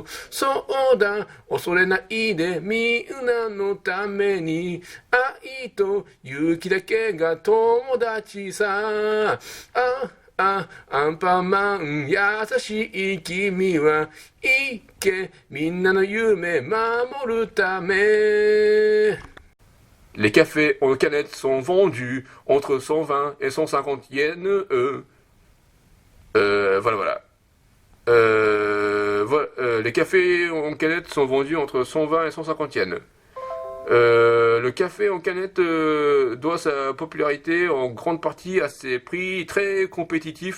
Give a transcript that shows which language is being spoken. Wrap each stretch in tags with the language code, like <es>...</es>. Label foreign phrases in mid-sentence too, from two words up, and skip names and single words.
<ja>そうだ、恐れないでみんなのために、愛と勇気だけが友達さ。アンパンマン優しい君はいけ、みんなの夢守るため。</ja> <fr>Les cafés en canette sont vendus entre 120 et 150 yens. Voilà. Les cafés en canette sont vendus entre 120 et 150 yens. Le café en canette doit sa popularité en grande partie à ses prix très compétitifs.</fr>